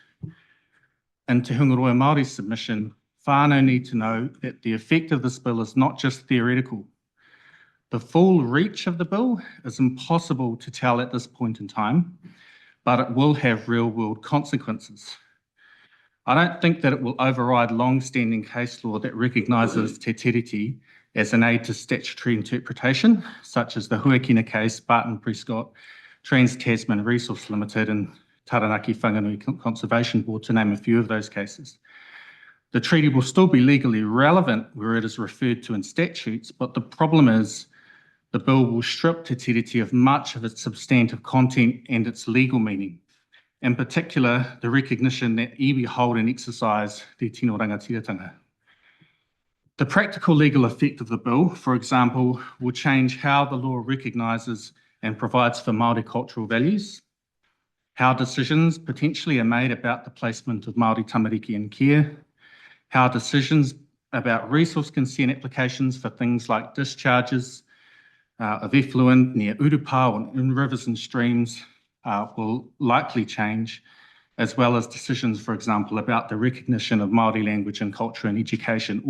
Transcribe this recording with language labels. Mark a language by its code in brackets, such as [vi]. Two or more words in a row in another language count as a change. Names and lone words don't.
[en] In Te Hungaroa Māori's submission, whānau need to know that the effect of this bill is not just theoretical. The full reach of the bill is impossible to tell at this point in time, but it will have real-world consequences. I don't think that it will override long-standing case law that recognises [mi] te tiriti [en] as an aid to statutory interpretation, such as the Huakina case, Barton Prescott, Trans-Tasman Resource Limited and Taranaki Whanganui Conservation Board, to name a few of those cases. The treaty will still be legally relevant where it is referred to in statutes, but the problem is the bill will strip [mi] te tiriti [en] of much of its substantive content and its legal meaning. In particular, the recognition that iwi hold and exercise [mi] te tino rangatiratanga. [en] The practical legal effect of the bill, for example, will change how the law recognises and provides for Māori cultural values, how decisions potentially are made about the placement of Māori tamariki in care, how decisions about resource consent applications for things like discharges of effluent near Urupa and in rivers and streams will likely change, as well as decisions, for example, about the recognition of Māori language and culture and education.